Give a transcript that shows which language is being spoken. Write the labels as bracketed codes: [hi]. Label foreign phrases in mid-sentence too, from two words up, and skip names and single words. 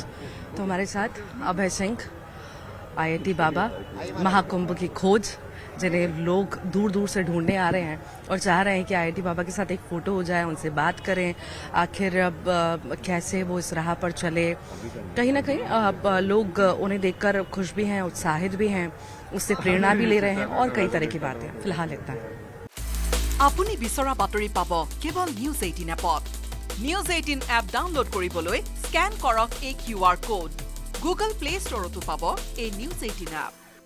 [hi] तो हमारे साथ अभय सिंह, IIT बाबा, महाकुंभ की खोज, जिन्हें लोग दूर दूर से ढूंढने आ रहे हैं और चाह रहे हैं कि IIT बाबा के साथ एक फोटो हो जाए, उनसे बात करें, आखिर अब कैसे वो इस राह पर चले। कहीं ना कहीं अब लोग उन्हें देखकर खुश भी हैं, उत्साहित भी हैं, उससे प्रेरणा भी ले रहे हैं और कई तरह की बातें। फिलहाल इतना है। [as] আপুনি বিচৰা বাতৰি পাব কেৱল নিউজ 18 এপত। নিউজ 18 এপ ডাউনলোড কৰিবলৈ স্কেন কৰক এই QR কোড। গুগল প্লে ষ্টৰতো পাব এই নিউজ 18 এপ।